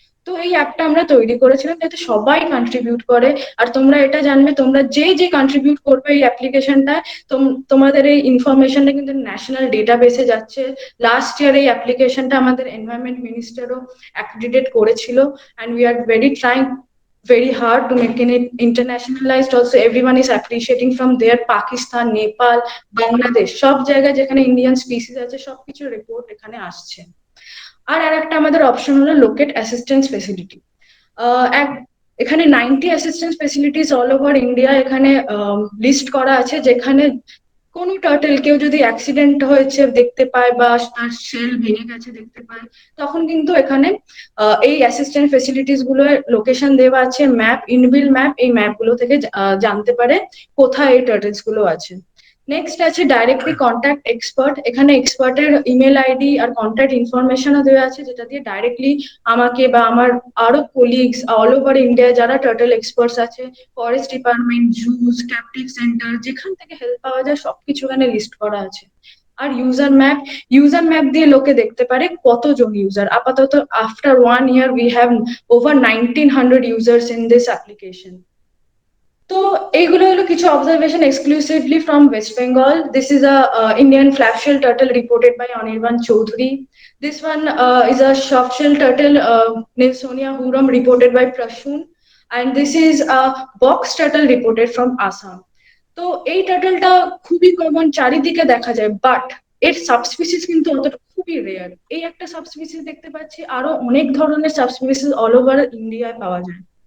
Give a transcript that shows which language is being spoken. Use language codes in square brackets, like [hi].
[bn] তো এই অ্যাপটা আমরা তৈরি করেছিলাম যাতে সবাই কন্ট্রিবিউট করে। আর তোমরা এটা জানবে, তোমরা যে কন্ট্রিবিউট করবে এই অ্যাপ্লিকেশনটা, তোমাদের এই ইনফরমেশনটা কিন্তু ন্যাশনাল ডেটাবেসে যাচ্ছে। লাস্ট ইয়ার এই অ্যাপ্লিকেশনটা আমাদের এনভায়রনমেন্ট মিনিস্টারও অ্যাক্রিডিটেট করেছিল। [en] And we are trying very hard to make it internationalized also. Everyone is appreciating from there, [bn] Pakistan, Nepal, Bangladesh, সব জায়গায় যেখানে ইন্ডিয়ান স্পিসিস আছে সবকিছু রিপোর্ট এখানে আসছে। আর একটা আমাদের অপশন হলো লোকেট অ্যাসিস্ট্যান্স ফেসিলিটি। এখানে 90 assistance facilities all over India এখানে লিস্ট করা আছে, যেখানে কোনো টার্টল কেউ যদি অ্যাক্সিডেন্ট হয়েছে দেখতে পায় বা তার শেল ভেঙে গেছে দেখতে পায়, তখন কিন্তু এখানে এই অ্যাসিস্ট্যান্ট ফেসিলিটিস গুলোর লোকেশন দেওয়া আছে, ম্যাপ, ইনবিল্ট ম্যাপ, এই ম্যাপ গুলো থেকে জানতে পারে কোথায় এই টার্টলস গুলো আছে। নেক্সট আছে ডাইরেক্টলি কন্ট্যাক্ট এক্সপার্ট। এখানে এক্সপার্টের ইমেল আইডি আর কন্ট্যাক্ট ইনফরমেশনও দেওয়া আছে, যেটা দিয়ে ডাইরেক্টলি আমাকে বা আমার আরো কলিগস অল ওভার ইন্ডিয়া যারা টার্টল এক্সপার্টস আছে, forest department, juice, captive centre, যেখান থেকে হেল্প পাওয়া যায় সবকিছু এখানে লিস্ট করা আছে। আর ইউজার ম্যাপ দিয়ে লোকে দেখতে পারে কতজন ইউজার। আপাতত [en] After 1 year we have over 1900 users in this application. [bn] তো এইগুলো হলো কিছু observation exclusively from West Bengal. [en] This is a Indian flapshell turtle reported by Anirban Chowdhury. This one is a softshell turtle, Nilsonia huram, reported by Prashun. And this is a box turtle reported from Assam. [bn] তো এই টার্টলটা খুবই common, চারিদিকে দেখা যায়, but এর সাবস্পিসিস কিন্তু অতটা খুবই রেয়ার। এই একটা সাবস্পিসিস দেখতে পাচ্ছি, আরো অনেক ধরনের সাবস্পিসিস অল ওভার ইন্ডিয়ায় পাওয়া যায়।